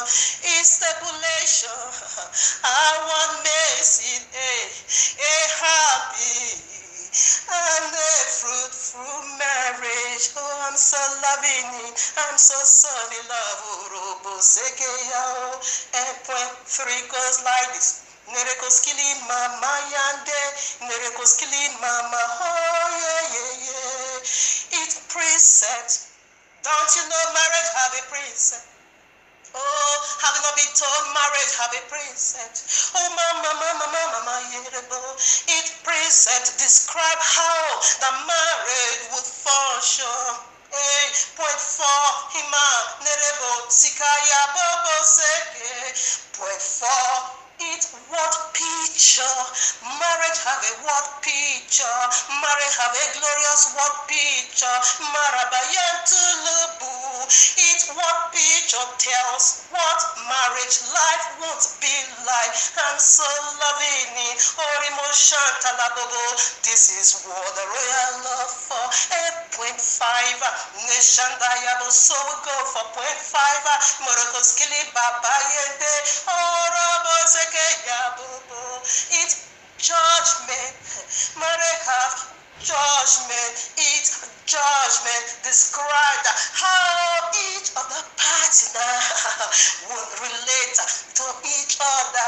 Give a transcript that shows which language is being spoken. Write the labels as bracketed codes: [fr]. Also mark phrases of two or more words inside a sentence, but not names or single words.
[en] Its stipulation, I want mercy, a happy and a fruitful marriage. Oh, I'm so loving it. I'm so sorry, love. And point 3 goes like this. Nerekoskili mama yande, nerekoskili mama, oh yeah. It's preset. Don't you know marriage have a preset? Oh, have you not been told marriage have a preset? Oh, mama, yerebo. It preset describe how the marriage would function. Point 4, hima, nerebo, sikaya, bobo, seke. Point 4. It what picture? Marriage have a what picture? Marriage have a glorious what picture? Marabayantulubu. It what picture tells what marriage life won't be like. I'm so loving it. Emotion talabobo. This is what the royal love for. Point 5. Nation diabo. So we go for point 5. Morokoskili baba yende. It's judgment. Marriage have judgment. It's judgment. Describe how each of the partner would relate to each other.